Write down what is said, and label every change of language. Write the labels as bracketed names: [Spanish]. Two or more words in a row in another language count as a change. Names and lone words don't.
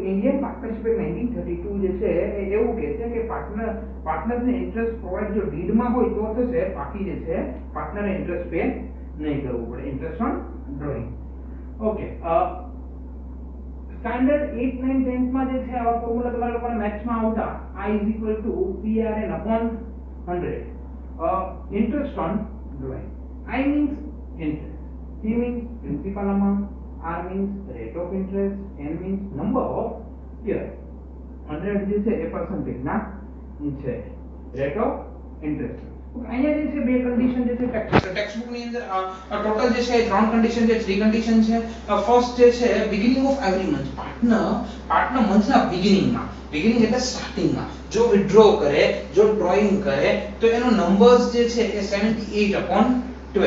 [Gujarati] ઇન્ડિયન પાર્ટનરશિપ એક્ટ 1932 જે છે એ એવું કહે છે કે પાર્ટનરને [English] interest provide [Gujarati] જો ડીડમાં હોય તો થશે, બાકી જે છે પાર્ટનરે [English] interest pay [Gujarati] નહીં કરવું પડે. [English] interest on drawing. okay, standard [Gujarati] 8 9 10 માં જે છે આ ફોર્મ્યુલા તમારા લોકોને મેથ્સ માં આવતા I = PRN/100. [English] interest on drawing. I means interest, P means principal amount, R means rate of interest, N means number of years. [Gujarati] 100 જે છે એ percentage ના છે [English] rate of interest. [Gujarati] અહીંયા જે છે બે કન્ડિશન જે છે ટેક્સ્ટબુક ની અંદર ટોટલ જે છે ત્રણ કન્ડિશન છે, [English] three condition [Gujarati] છે. [English] first [Gujarati] જે છે [English] beginning of every month. [Gujarati] પાર્ટનર મંથના બિગિનિંગ એટલે સ્ટાર્ટિંગમાં જો વિથડ્રો કરે, જો ડ્રોઈંગ કરે તો એનો નંબર્સ જે છે એ 78/12.